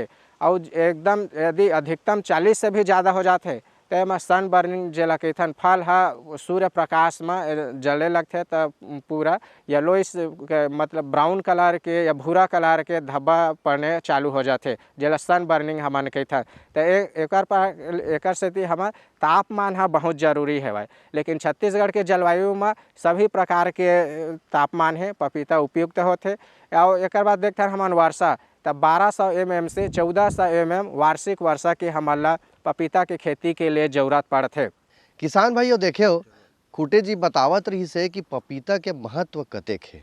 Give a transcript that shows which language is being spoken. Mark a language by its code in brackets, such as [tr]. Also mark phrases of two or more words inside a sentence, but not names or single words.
[hne] और एकदम यदि अधिकतम 40 से भी ज़्यादा हो जाते तो एमा [en] sun burning [hne] जेला कहथन फल हा सूर्य प्रकाश में जले लगते तो पूरा येलोइश मतलब [en] brown colour [hne] के या भूरा कलर के धब्बा पड़ने चालू हो जाते जेला [en] sun burning [hne] हमन कहथन। तो एकर सेती हमार तापमान हा बहुत जरूरी है। लेकिन छत्तीसगढ़ के जलवायु में सभी प्रकार के तापमान है पपीता उपयुक्त होते। और एक बाद देखते हैं हमन वर्षा तब 1200 mm से 1400 mm वार्षिक वर्षा के हमारा पपीता के खेती के लिए जरूरत पड़ते। किसान भाइयों देखे हो खूटे जी बतावत रही से कि पपीता के महत्व कतेक है।